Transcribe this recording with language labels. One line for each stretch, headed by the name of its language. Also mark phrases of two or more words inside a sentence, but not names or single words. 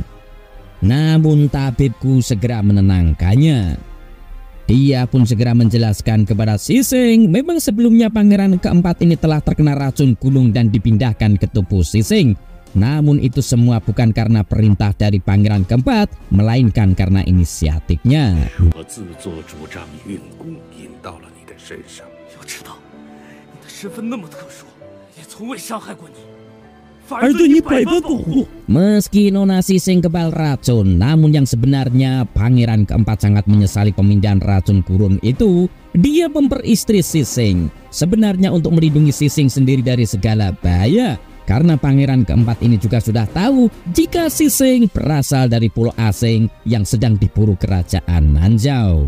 Indonesian: Namun tabibku segera menenangkannya. Dia pun segera menjelaskan kepada Sising, memang sebelumnya pangeran keempat ini telah terkena racun gunung dan dipindahkan ke tubuh Sising. Namun itu semua bukan karena perintah dari pangeran keempat, melainkan karena inisiatifnya.
Chinese: 我自作主张运功引到了你的身上。要知道，你的身份那么特殊，也从未伤害过你，
Indonesian: Meski Nona Sising kebal racun, namun yang sebenarnya Pangeran keempat sangat menyesali pemindahan racun gurun itu. Dia memperistri Sising sebenarnya untuk melindungi Sising sendiri dari segala bahaya, karena Pangeran keempat ini juga sudah tahu jika Sising berasal dari pulau asing yang sedang diburu kerajaan Nanzhao.